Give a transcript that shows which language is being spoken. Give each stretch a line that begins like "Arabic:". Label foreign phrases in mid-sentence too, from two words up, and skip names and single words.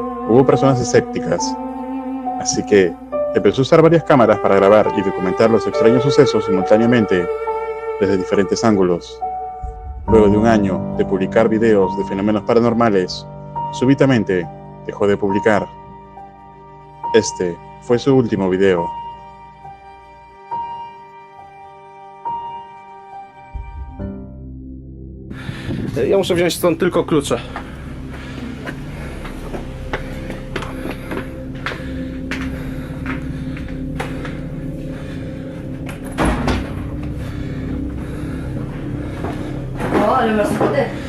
Spanish: hubo personas escépticas, así que empezó a usar varias cámaras para grabar y documentar los extraños sucesos simultáneamente desde diferentes ángulos. Luego de un año de publicar videos de fenómenos paranormales, súbitamente dejó de publicar. Este fue su último video.
Polish: Ja muszę wziąć stąd tylko klucze. O, ale masz schody.